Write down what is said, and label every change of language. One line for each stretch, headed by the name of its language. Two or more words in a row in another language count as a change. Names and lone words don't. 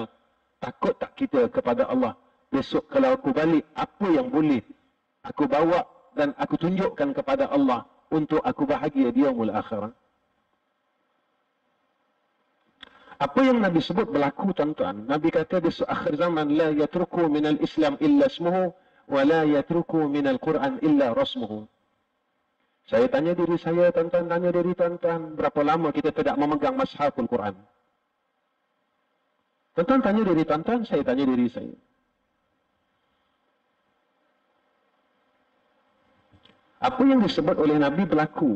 Malay: Takut tak kita kepada Allah? Besok kalau aku balik, apa yang boleh aku bawa dan aku tunjukkan kepada Allah untuk aku bahagia di
Arabic: يوم الآخرة?
Malay: Apa yang Nabi sebut berlaku, tuan-tuan. Nabi kata besok akhir zaman,
Arabic: لا يترك من الإسلام إلا اسمه، ولا يترك من القرآن إلا رسمه.
Malay: Saya tanya diri saya, tuan-tuan tanya diri tuan-tuan, berapa lama kita tidak memegang
Arabic: مصحف القرآن?
Malay: Tuan-tuan tanya diri tuan-tuan, saya tanya diri saya. Apa yang disebut oleh Nabi berlaku.